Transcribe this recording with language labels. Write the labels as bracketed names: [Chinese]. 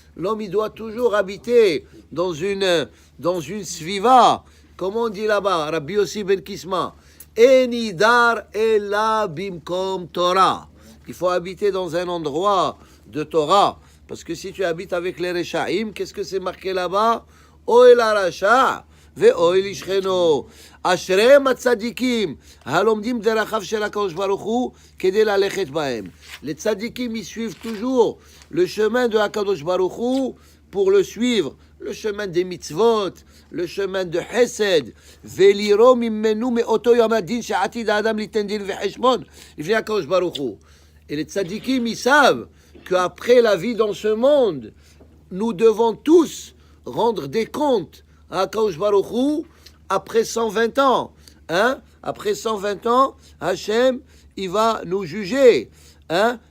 [French] L'homme, il doit toujours habiter dans une sviva. Comme on dit là-bas, Rabbi Yossi ben Kisma, [Hebrew] Enidar ela bimkom Torah. [French] Il faut habiter dans un endroit de Torah. Parce que si tu habites avec les Rechaim, qu'est-ce que c'est marqué là-bas? [Hebrew] Oel arasha. ואוהל ישכנו, אשריהם הצדיקים, הלומדים דרכיו של הקדוש ברוך הוא כדי ללכת בהם. [French] Les tzadikim, ils suivent toujours le chemin de Akadosh Baruch Hu pour le suivre, le chemin des mitzvot, le chemin de Hesed. [Hebrew] ולראות ממנו מאותו יום הדין שעתיד האדם ליתן דין וחשבון לפני הקדוש ברוך הוא. [French] Et les tzadikim, ils savent qu'après la vie dans ce monde, nous devons tous rendre des comptes à Akadosh Baruch Hu après 120 ans. Hein? Après 120 ans, Hachem, il va nous juger. Hein?